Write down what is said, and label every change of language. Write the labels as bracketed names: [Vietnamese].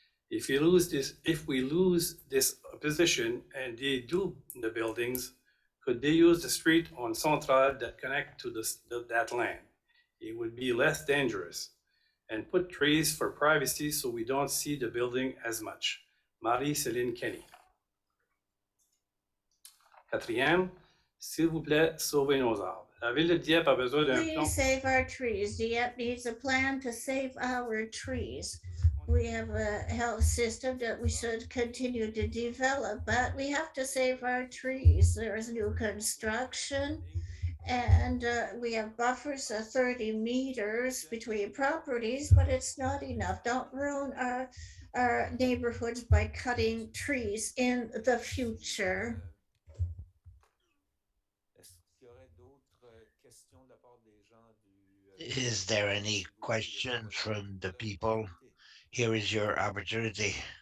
[English] If we lose this position and they do the buildings, could they use the street on Central that connect to that land? It would be less dangerous. And put trees for privacy so we don't see the building as much. Marie-Céline Kenny. [French] Quatrième, s'il vous plaît, sauvez nos arbres. La ville de Dieppe a besoin d'un plan. [English] Please save our trees. Dieppe needs a plan to save our trees. We have a health system that we should continue to develop, but we have to save our trees. There is new construction, and we have buffers of 30 meters between properties, but it's not enough. Don't ruin our neighborhoods by cutting trees in the future. [French] Est-ce qu'il y aurait d'autres questions de la part des gens [English] Is there any question from the people? Here is your opportunity.